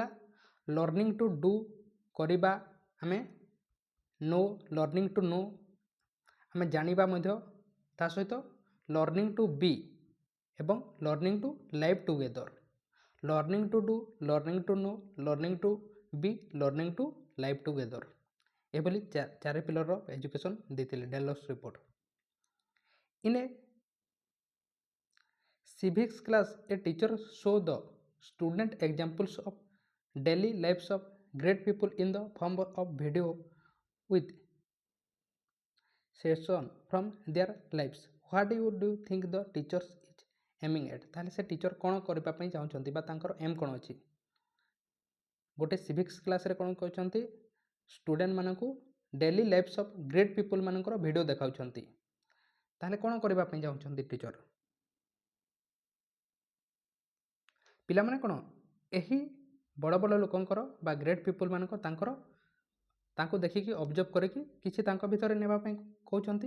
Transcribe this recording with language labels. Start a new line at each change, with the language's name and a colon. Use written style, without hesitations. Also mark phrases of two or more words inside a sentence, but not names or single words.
English: learning to do,
Odia: କରିବା, ଆମେ
English: know, learning to know,
Odia: ଆମେ ଜାଣିବା ମଧ୍ୟ, ତା ସହିତ
English: learning to be ଏବଂ learning to live together. learning to do, learning to know, learning to be, learning to live together, ଏଭଳି 4 pillar of education ଦେଇଥିଲେ ଡେଲର୍ସ ରିପୋର୍ଟ। In a civics class a teacher show the student examples of daily lives of great people in the form of video with session from their lives. What do you think the teachers is aiming at?
Odia: ତାହେଲେ ସେ ଟିଚର କ'ଣ କରିବା ପାଇଁ ଚାହୁଁଛନ୍ତି ବା ତାଙ୍କର ଏମ୍ କ'ଣ ଅଛି? ଗୋଟେ ସିଭିକ୍ସ କ୍ଲାସରେ କ'ଣ କରୁଛନ୍ତି? ଷ୍ଟୁଡେଣ୍ଟମାନଙ୍କୁ
English: daily lifes of great people
Odia: ମାନଙ୍କର ଭିଡ଼ିଓ ଦେଖାଉଛନ୍ତି। ତାହେଲେ କ'ଣ କରିବା ପାଇଁ ଚାହୁଁଛନ୍ତି ଟିଚର? ପିଲାମାନେ କ'ଣ ଏହି ବଡ଼ ବଡ଼ ଲୋକଙ୍କର ବା
English: great people
Odia: ମାନଙ୍କ ତାଙ୍କୁ ଦେଖିକି ଅବଜର୍ଭ କରିକି କିଛି ତାଙ୍କ ଭିତରେ ନେବା ପାଇଁ କହୁଛନ୍ତି।